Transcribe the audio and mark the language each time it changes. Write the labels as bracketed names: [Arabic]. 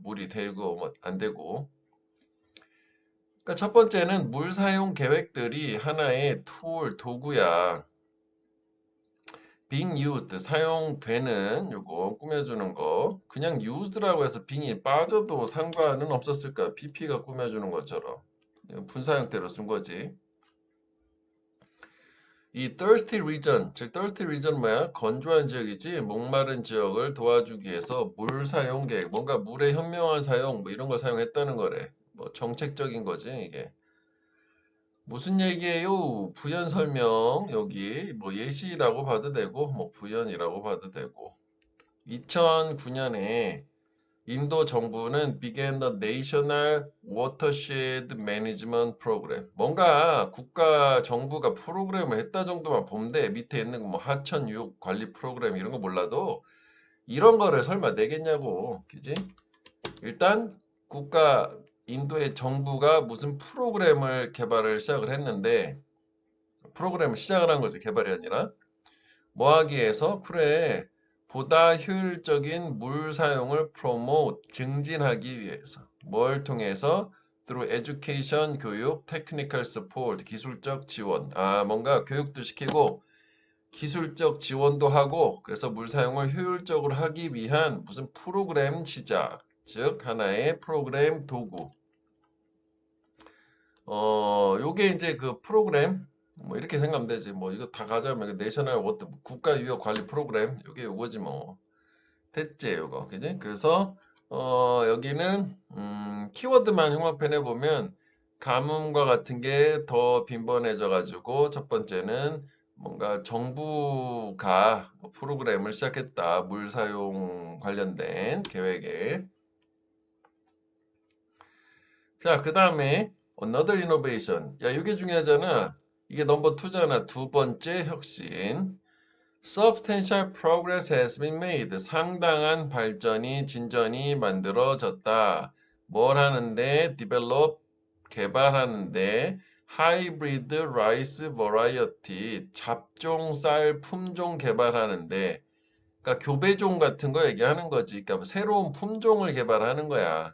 [Korean] 물이 되고 뭐 안 되고. 그러니까 첫 번째는 물 사용 계획들이 하나의 툴, 도구야. [English] being used, [Korean] 사용되는 요거 꾸며주는 거. 그냥 used라고 해서 being이 빠져도 상관은 없었을까? PP가 꾸며주는 것처럼. 분사 형태로 쓴 거지. 이 thirsty region, 즉 thirsty region 뭐야? 건조한 지역이지. 목마른 지역을 도와주기 위해서 물 사용 계획, 뭔가 물의 현명한 사용, 뭐 이런 걸 사용했다는 거래. 뭐 정책적인 거지 이게. 무슨 얘기예요? 부연 설명 여기 뭐 예시라고 봐도 되고 뭐 부연이라고 봐도 되고. 2009년에 인도 정부는 [English] began the National Watershed Management Program. [Korean] 뭔가 국가 정부가 프로그램을 했다 정도만 보면 돼. 밑에 있는 뭐 하천 유역 관리 프로그램 이런 거 몰라도 이런 거를 설마 내겠냐고. 그지? 일단 국가 인도의 정부가 무슨 프로그램을 개발을 시작을 했는데 프로그램을 시작을 한 거죠. 개발이 아니라. 뭐 하기 위해서? 그래. 보다 효율적인 물 사용을 promote, 증진하기 위해서. 뭘 통해서? [English] through education, [Korean] 교육, [English] technical support, [Korean] 기술적 지원. 아, 뭔가 교육도 시키고 기술적 지원도 하고 그래서 물 사용을 효율적으로 하기 위한 무슨 프로그램 시작. 즉 하나의 프로그램 도구. 요게 이제 그 프로그램, 뭐 이렇게 생각하면 되지. 뭐 이거 다 가자면 그 내셔널 워드 국가 유역 관리 프로그램, 요게 요거지 뭐. 됐지, 요거. 그지? 그래서, 여기는, 키워드만 흉화편에 보면, 가뭄과 같은 게 더 빈번해져가지고, 첫 번째는 뭔가 정부가 프로그램을 시작했다. 물 사용 관련된 계획에. 자, 그 다음에, [English] another innovation. [Korean] 야, 이게 중요하잖아. 이게 넘버 2잖아. 두 번째 혁신. [English] Substantial progress has been made. [Korean] 상당한 발전이, 진전이 만들어졌다. 뭘 하는데? Develop, 개발하는데. [English] Hybrid rice variety, [Korean] 잡종 쌀 품종 개발하는데. 그러니까 교배종 같은 거 얘기하는 거지. 그러니까 새로운 품종을 개발하는 거야.